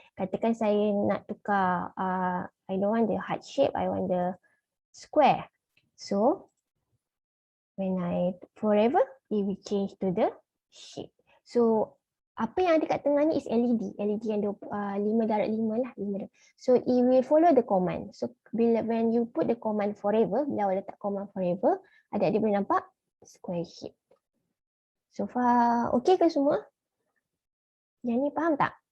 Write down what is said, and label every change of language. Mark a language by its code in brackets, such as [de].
[ms] Katakan saya nak tukar, [en] I don't want the heart shape, I want the square. So when I forever, it will change to the shape. [ms] So apa yang ada kat tengah ni is LED. LED yang 5 darab 5 lah. 5 darab. [en] So it will follow the command. So when you put the command forever, [ms] bila awak letak command forever, adik-adik boleh nampak square shape. So far, okay ke semua? Yang ni faham tak?